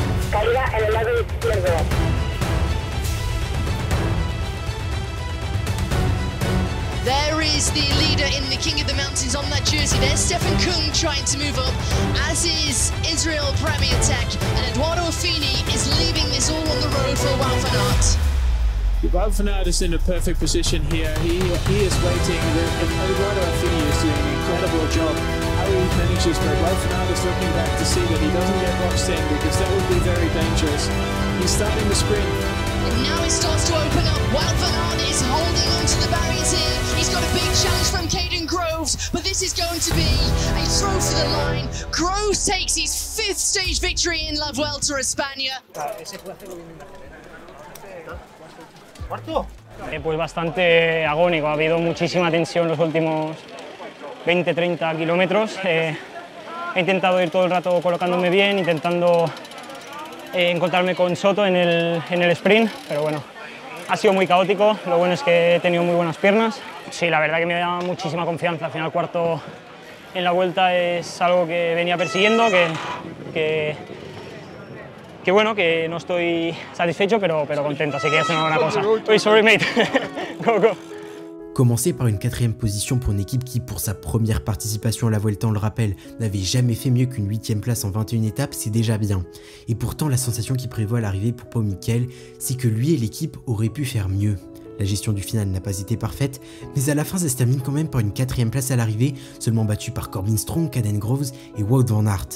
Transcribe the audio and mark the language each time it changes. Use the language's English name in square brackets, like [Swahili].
[Spanish] Caída en el lado izquierdo. [English] There is the leader in the King of the Mountains on that jersey. There's Stefan Kung trying to move up, as is Israel Premier Tech, and Eduardo Affini is leaving this all on the road for Wout van Aert. Wout van Aert is in a perfect position here. He is waiting. Eduardo Affini is doing an incredible job. How he manages, but Wout van Aert is looking back to see that he doesn't get boxed in, because that would be very dangerous. He's starting the sprint. And now it starts to open up. Wout van Aert is holding onto the barriers here. He's got a big challenge from Caden Groves, but this is going to be a throw for the line. Groves takes his 5th stage victory in La Vuelta a España. [Spanish] Pues bastante agónico, ha habido muchísima tensión los últimos 20-30 kilómetros. He intentado ir todo el rato colocándome bien, intentando encontrarme con Soto en el sprint, pero bueno, ha sido muy caótico. Lo bueno es que he tenido muy buenas piernas. Sí, la verdad que me da muchísima confianza. Al final, cuarto en la Vuelta es algo que venía persiguiendo, que bueno, que no estoy satisfecho, pero contento, así que es una buena cosa. [English] Oh, sorry mate, go go. [French] Commencer par une 4ème position pour une équipe qui, pour sa première participation à la Vuelta, on le rappelle, n'avait jamais fait mieux qu'une 8ème place en 21 étapes, c'est déjà bien. Et pourtant, la sensation qui prévoit à l'arrivée pour Pau Mikel, c'est que lui et l'équipe auraient pu faire mieux. La gestion du final n'a pas été parfaite, mais à la fin ça se termine quand même par une 4ème place à l'arrivée, seulement battue par Corbin Strong, Caden Groves et Wout van Aert.